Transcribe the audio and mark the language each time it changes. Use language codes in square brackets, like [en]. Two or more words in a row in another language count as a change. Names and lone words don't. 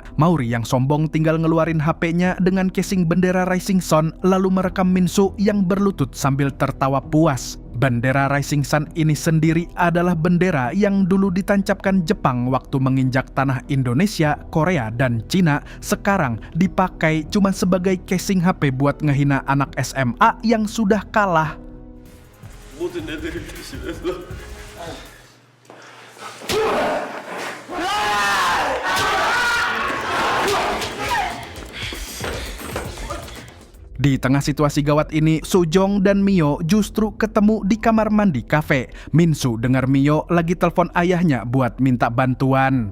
[id] Mauri yang sombong tinggal ngeluarin HP-nya dengan casing bendera Rising Sun lalu merekam Minso yang berlutut sambil tertawa puas. Bendera Rising Sun ini sendiri adalah bendera yang dulu ditancapkan Jepang waktu menginjak tanah Indonesia, Korea, dan Cina. Sekarang dipakai cuma sebagai casing HP buat ngehina anak SMA yang sudah kalah. [ko] 모든 애들을 대신해서 [id] Di tengah situasi gawat ini, Sojong dan Mio justru ketemu di kamar mandi kafe. Minsu dengar Mio lagi telepon ayahnya buat minta bantuan.